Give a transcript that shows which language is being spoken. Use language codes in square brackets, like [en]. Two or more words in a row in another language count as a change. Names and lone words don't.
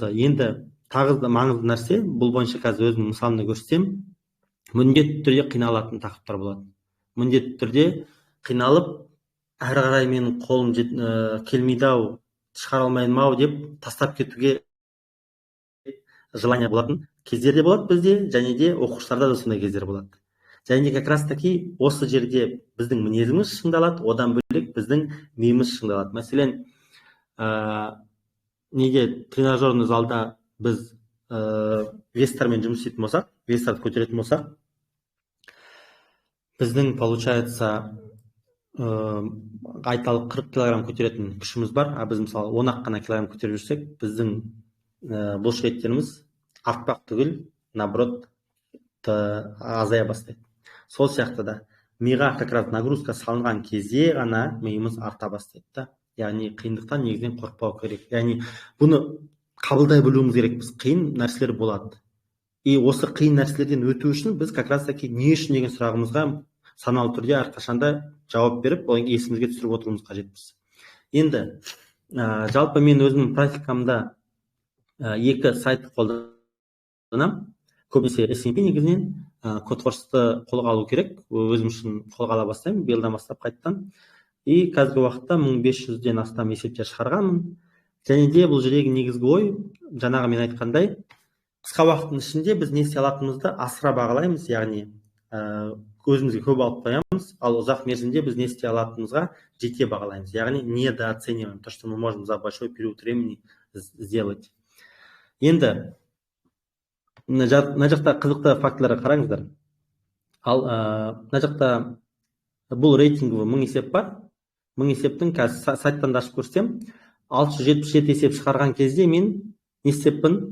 [kk] Енді тағы да маңызды нәрсе, бұл бойынша қазір өзімнің мысалымда көрсетсем, міндетті түрде қиналатын тақырыптар болады. Міндетті түрде қиналып, әрі қарай менің қолым келмейді-ау, шығара алмаймын-ау деп тастап кетуге желание болатын кездер де болады бізде, және де оқушыларда да сондай кездер болады. Және де [ru] как раз таки [kk] осы жерде біздің мінезіміз шыңдалады, одан бөлек біздің миымыз шыңдалады. Мәселен, неге [ru] тренажерный залда [kk] біз вестармен жұмыс істейтін болсақ, вестарды көтеретін болсақ, біздің получается айталық 40 килограмм көтеретін күшіміз бар, а біз мысалы 10-ақ қана килограмм көтеріп жүрсек, біздің бұлшықеттеріміз артпақ түгіл, наоборот, азая бастайды. Сол сияқты да миға [ru] как раз нагрузка [kk] салынған кезде ғана миымыз арта бастайды. Яғни қиындықтан негізінен қорықпау керек. Яғни бұны қабылдай білуіміз керек. Біз қиын нәрселер болады. И осы қиын нәрселерден өту үшін біз [ru] как раз таки [kk] не үшін деген сұрағымызға саналы түрде әрқашанда жауап беріп, оны есімізге түсіріп отыруымыз қажетпіз. Енді жалпы мен өзімнің практикамда 2 сайтты қолданамын. Көбінесе SMP негізінен Codeforce'ты қолға алу керек. Өзім үшін қолға ала бастаймын, биылдан бастап қайттан. И қазіргі уақытта 1500-ден астам есептер шығарғанмын. Және де бұл жердегі негізгі ой, жаңағы мен айтқандай, қысқа уақыттың ішінде біз не істей алатынымызды асыра бағалаймыз, яғни өзімізге көп алып қоямыз, ал ұзақ мерзімде біз не істей алатынымызға жете бағалаймыз. [ru] Яғни недооцениваем то, что мы можем за большой период времени сделать. [kk] Енді мына жақта қызықты фактілерге қараңыздар. Ал мына жақта бұл рейтинговый 1000 есеп бар. 1000 есептің қазір сайттан да ашып көрсем, 677 есеп шығарған кезде мен не істеппін?